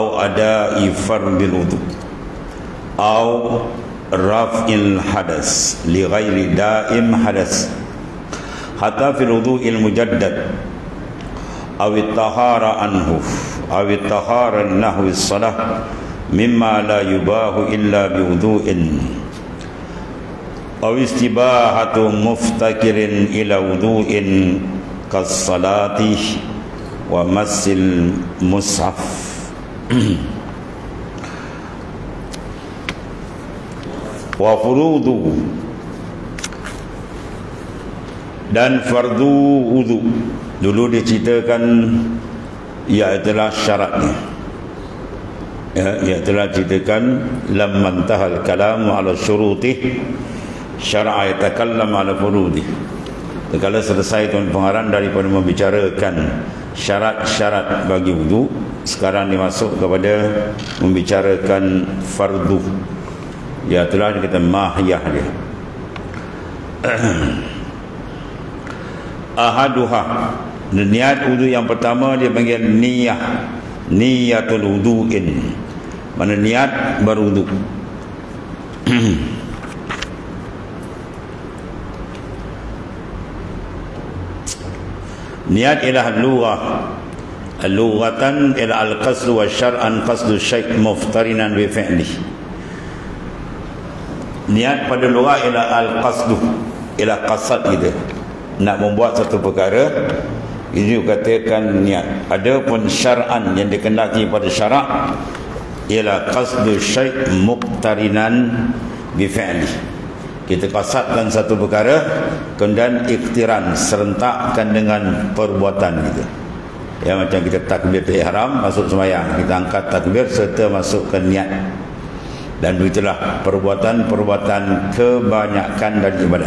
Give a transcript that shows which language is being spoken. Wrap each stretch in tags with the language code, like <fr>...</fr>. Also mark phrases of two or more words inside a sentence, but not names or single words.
<ar>أداء فرض الوضوء أو رفع الحدث لغير دائم حدث حتى في الوضوء المجدد أو الطهارة عنه أو الطهارة نحو الصلاة مما لا يباح إلا بوضوء أو استباحة مفتكر إلى وضوء كالصلاة ومس المصحف.</ar> <ms>وفروضه dan fardu wudu. Dulu diceritakan iaitulah syaratnya. Iaitulah ceritakan</ms> <ar>لما انتهى الكلام على شروطه شرع يتكلم على فروضه.</ar> <ms>Kalau selesai tuan pengarang daripada membicarakan syarat-syarat bagi wudu, sekarang dimasuk kepada membicarakan fardu. Iaitulah kita mahiyah dia. Ahaduha, niat wudu yang pertama dia panggil niyah,</ms> <ar>نية الوضوء,</ar> <ms>mana niat berwudu. Niat ialah lughah,</ms> <ar>لغةً إلى القصد وشرعاً قصد شيء مقترناً بفعله.</ar> <ms>Niat pada lughah ialah al-qasdu, ialah qasad gitu, nak membuat satu perkara, ini dikatakan niat. Adapun syar'an yang dikehendaki pada syarak ialah</ms> <ar>قصد شيء مقترناً بفعله.</ar> <ms>Kita qasadkan satu perkara kemudian iktiran, serentakkan dengan perbuatan kita. Ya, macam kita takbir ihram masuk sembahyang, kita angkat takbir serta masukkan niat. Dan itulah perbuatan-perbuatan kebanyakan dari ibadat.</ms>